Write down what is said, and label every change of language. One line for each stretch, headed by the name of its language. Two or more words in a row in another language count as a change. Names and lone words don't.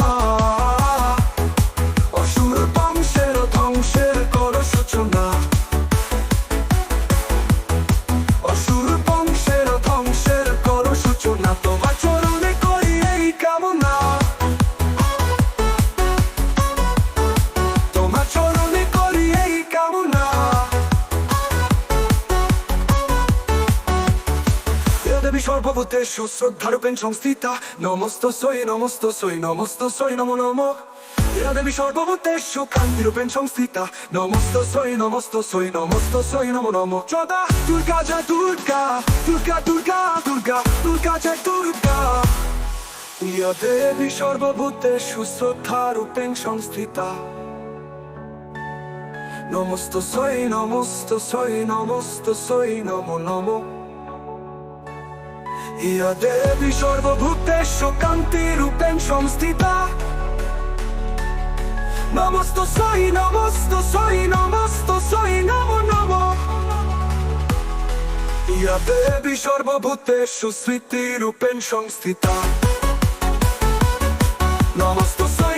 Bangla: অসুর বংশের ধ্বংসের করো সূচনা অসুর বংশের ধ্বংসের করো সূচনা তোমার চরণে করি এই কামনা তোমার চরণে করি এই কামনা
Sanskrit: দেবী সর্বভূতেষু শ্রদ্ধারূপেণ সংস্থিতা নমস্তস্যৈ নমস্তস্যৈ নমস্তস্যৈ নমো নমঃ দেবী সর্বভূতেষু শান্তিরূপেণ সংস্থিতা নমস্তস্যৈ নমস্তস্যৈ নমস্তস্যৈ নমো নমঃ যদা দুর্গা জয় দুর্গা দুর্গা দুর্গা দুর্গা দুর্গা জয় দুর্গা ইয়া দেবী সর্বভূতেষু শ্রদ্ধারূপেণ সংস্থিতা নমস্তস্যৈ নমস্তস্যৈ নমস্তস্যৈ নমো নমঃ ইয়া দেবী সর্বভূতেষু শান্তিরূপেণ সংস্থিতা নমস্তস্যৈ নমস্তস্যৈ নমস্তস্যৈ নমো নমঃ ইয়া দেবী সর্বভূতেষু স্মৃতিরূপেণ সংস্থিতা নমস্তস্যৈ